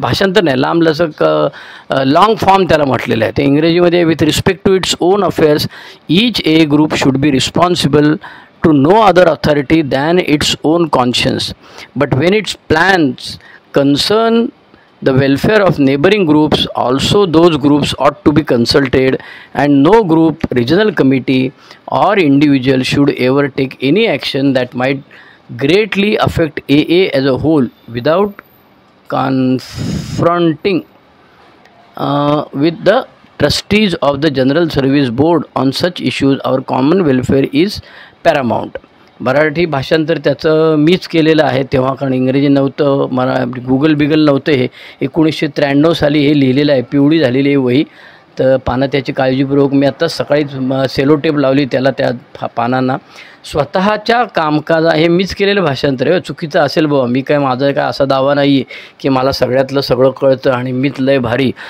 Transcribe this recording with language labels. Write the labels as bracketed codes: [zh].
[mr] भाषांतर नाही, लांबलचक लाँग फॉर्म त्याला म्हटलेलं आहे. ते इंग्रजीमध्ये [en] With respect to its own affairs each a group should be responsible to no other authority than its own conscience. But when its plans concern the welfare of neighboring groups, also those groups ought to be consulted, and no group, regional committee or individual should ever take any action that might greatly affect AA as a whole without confronting with the trustees of the General Service Board on such issues. Our common welfare is paramount. [mr] Marathi भाषांतर त्याचं मीच केलेलं आहे तेव्हा, कारण इंग्रजी नव्हतं, Google बिगल नव्हतं. हे 1993 साली हे लिहिलेलं आहे. पिवळी झालेली आहे वही. तर पानं त्याची काळजीपूर्वक मी आत्ता सकाळीच सेलोटेप लावली त्याला त्या पानांना. स्वतःच्या कामकाजा हे मीच केलेलं भाषांतर आहे. चुकीचं असेल बाबा, मी काय माझा काय असा दावा नाही आहे की मला सगळ्यातलं सगळं कळतं आणि मीच लय भारी.